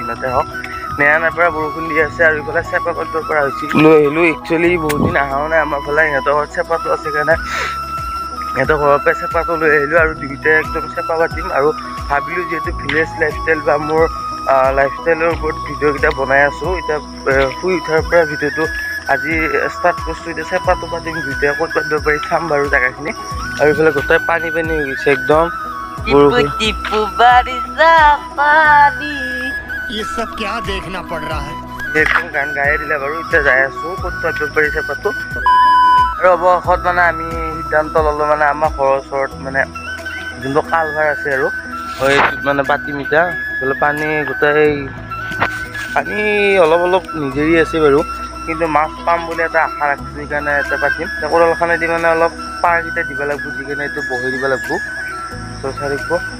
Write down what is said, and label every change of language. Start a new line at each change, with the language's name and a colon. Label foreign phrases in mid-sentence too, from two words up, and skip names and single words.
Assamese: দিনতে হওক নেৰাণাৰ পৰা বৰষুণ দি আছে আৰু ইফালে চেপা পাতিব পৰা হৈছে লৈ আহিলোঁ একচুৱেলি বহুত দিন অহাও নাই আমাৰ ফালে সিহঁতৰ ঘৰত চেপাটো আছে কাৰণে সিহঁতৰ ঘৰৰ পৰা চেপাটো লৈ আহিলোঁ আৰু দুয়োটাই একদম চেপা পাতিম আৰু ভাবিলোঁ যিহেতু
English: village lifestyle
Assamese: বা মোৰ লাইফষ্টাইলৰ ওপৰত ভিডিঅ'কেইটা বনাই আছোঁ এতিয়া শুই উঠাৰ পৰা ভিডিঅ'টো আজি ষ্টাৰ্ট কৰিছোঁ এতিয়া চেপাটো পাতিম দুয়োটাই ক'ত পাতিব পাৰি চাম বাৰু জেগাখিনি আৰু এইফালে গোটেই পানী হৈ গৈছে একদম
Hindi: ये सब क्या देखना पड़ रहा है
Assamese: একদম গান গায়ে দিলে বাৰু এতিয়া যাই আছোঁ ক'ত পাতিব পাৰি চেপাটো আৰু অৱশেষত মানে আমি সিদ্ধান্ত ল'লোঁ মানে আমাৰ ঘৰৰ ওচৰত মানে যোনটো কালভাৰ আছে আৰু সেইটোত মানে পাতিম এতিয়া এইফালে পানী গোটেই পানী অলপ অলপ নিজেৰি আছে বাৰু কিন্তু মাছ পাম বুলি এটা আশা ৰাখিছোঁ সেইকাৰণে এটা পাতিম কোৰালখনেদি মানে অলপ পাৰকেইটা দিব লাগিব দি কেনে এইটো বহি দিব লাগিব তো চাই থাকিব